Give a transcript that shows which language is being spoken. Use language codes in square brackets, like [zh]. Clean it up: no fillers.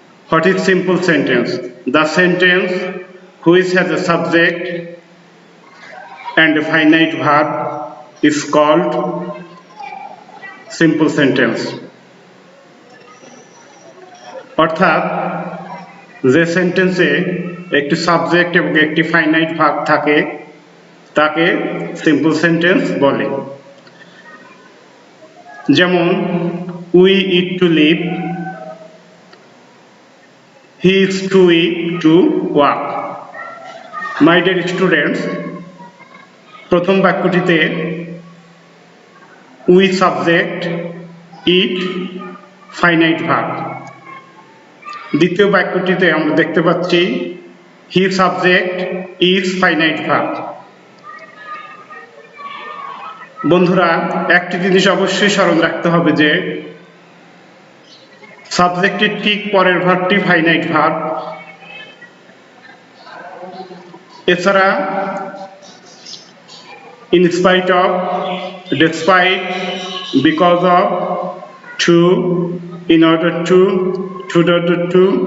[en] What is simple sentence? The sentence which has a subject and a finite verb is called simple sentence. [bn] অর্থাৎ যে সেন্টেন্সে একটি subject এবং একটি finite verb থাকে তাকে সিম্পল সেন্টেন্স বলে। [en] যেমন we eat to live, he is to eat to walk. [bn] My dear students, প্রথম বাক্যটিতে we subject, it finite verb. দ্বিতীয় বাক্যটিতে আমরা দেখতে পাচ্ছি he subject, is finite verb. বন্ধুরা, একটি জিনিস অবশ্যই স্মরণ রাখতে হবে যে সাবজেক্টের ঠিক পরের ভার্বটি ফাইনাইট ভার্ব। [en] এছাড়া in spite of, despite, because of, to, in order to order to,